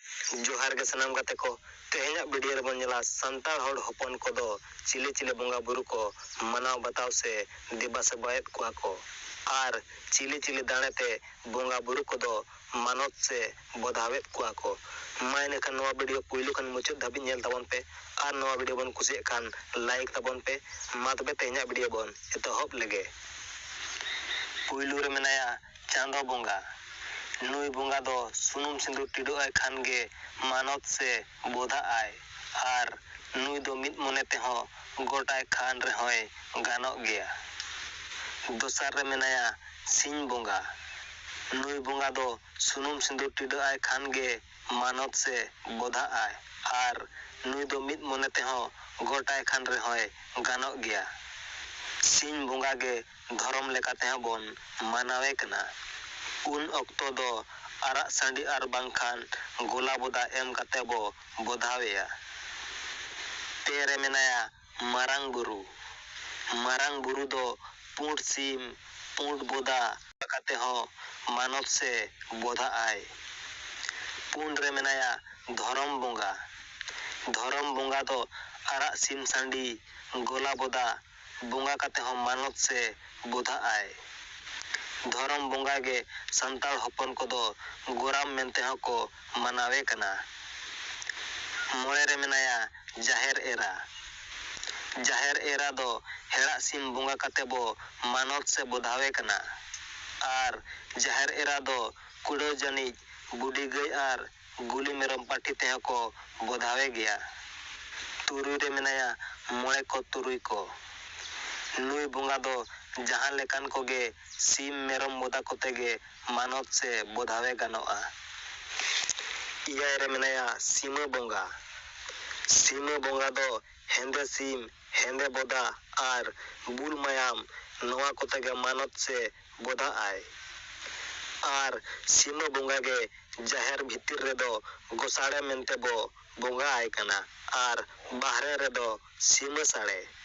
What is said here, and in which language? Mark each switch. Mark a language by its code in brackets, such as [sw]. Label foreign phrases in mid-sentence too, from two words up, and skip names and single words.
[sat] जोहार गे सनाम गाते को तेहेना वीडियो रे बन नेला संताल हड़ हपन को दो चिले चिले बोंगा बुरु को मनाव बताव से देबा सेबायत कुआ को आर चिले चिले दाणे ते बोंगा बुरु को दो मानत से बोधावेत कुआ को मायने खान नवा वीडियो पुइलु खान मुचाद धाबि नेल ताबन पे आर नवा वीडियो बन कुसिए खान लाइक ताबन पे मा तबे तेहेना वीडियो बन एतहब लेगे पुइलु रे मेनाया चांदो बोंगा नुई बोंगा दो सुनुम सिंदूर टिडो आय खान गे मानत से बोधा आय आर नुई दो मिद मने ते हो गोटाय खान रे होय गानो गया दोसार रे मेनाया सिंह बोंगा नुई बोंगा दो सुनुम सिंदूर टिडो आय खान गे मानत से बोधा आय आर नुई दो मिद मने ते हो गोटाय खान रे होय गानो गया सिंह बोंगा गे धर्म लेकाते हो बोन मानावे कना उन अक्तो दो आरा सांडी आर बांखान गोला बोदा एम काते बो बोधावेया तेरे मेनाया मारांग बुरु दो पुंड सीम पुंड बोदा काते हो मानत से बोधा आय पुंड रे मेनाया धरम बोंगा दो आरा सीम सांडी गोला बोदा बोंगा काते हो मानत से बोधा आय धरम बोंगा गे संताल हपन को दो गोराम मेनते हो को मनावे कना मोळे रे मेनाया जाहेर एरा दो हेड़ा सिम बोंगा काते बो मानत से बोधावे कना आर जाहेर एरा दो कुड़ो जनी बुडी गई आर गुली मेरम पाटी ते हो को बोधावे गया तुरुई रे मेनाया मोळे को तुरुई को नुई बोंगा दो जहां लेकान को गे सीम मेरम बोदा कोते गे मानत से बोधावे गानोआ इया रे मेनाया सीमा बोंगा दो हेंदे सीम हेंदे बोदा आर बुल मायाम नवा कोते गे मानत से बोधा आय आर सीमा बोंगा गे जाहेर भितिर रे दो गोसाड़े मेनते बो बोंगा आय कना आर बाहरे रे दो सीमा साड़े